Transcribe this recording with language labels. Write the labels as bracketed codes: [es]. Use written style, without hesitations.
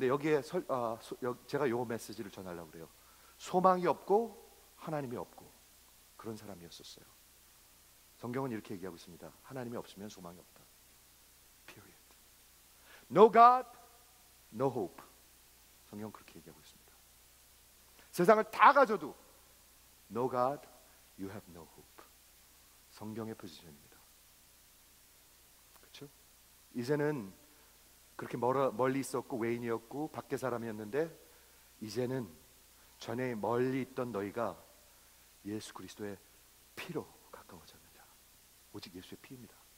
[ko] 근데 여기에 제가 요 메시지를 전하려고 그래요. 소망이 없고 하나님이 없고 그런 사람이었었어요. 성경은 이렇게 얘기하고 있습니다. 하나님이 없으면 소망이 없다. [en] Period. No God, no hope. [ko] 성경은 그렇게 얘기하고 있습니다. 세상을 다 가져도 [en] No God, you have no hope. [ko] 성경의 포지션입니다. 그렇죠? 이제는 그렇게 멀리 있었고 외인이었고 밖에 사람이었는데 이제는 전에 멀리 있던 너희가 예수 그리스도의 피로 가까워졌느냐. 오직 예수의 피입니다.